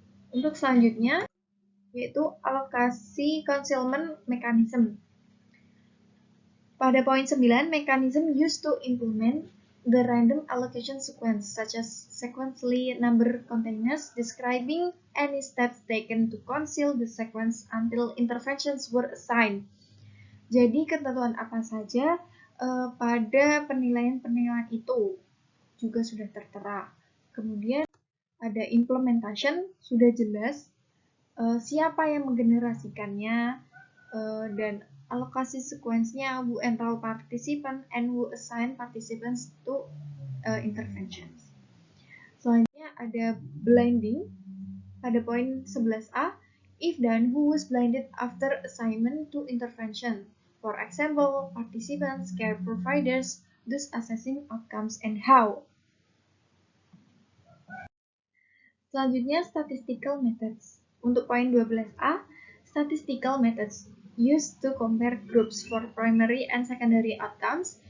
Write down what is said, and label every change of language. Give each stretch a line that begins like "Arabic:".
Indonesian: Untuk selanjutnya, yaitu alokasi concealment mechanism. Pada poin 9,
English: mechanism used to implement the random allocation sequence, such as sequentially number containers, describing any steps taken to conceal the sequence until interventions were assigned.
Indonesian: Jadi ketentuan apa saja pada penilaian-penilaian itu juga sudah tertera. Kemudian ada implementation, sudah jelas siapa yang menggenerasikannya dan alokasi sequence-nya,
English: who enroll participant, and who assign participants to interventions.
Indonesian: Selanjutnya ada blinding pada poin 11A.
English: If done, who was blinded after assignment to intervention? For example, participants, care providers, thus assessing outcomes and how.
Indonesian: Selanjutnya,
English: statistical methods.
Indonesian: Untuk poin 12A,
English: statistical methods used to compare groups for primary and secondary outcomes.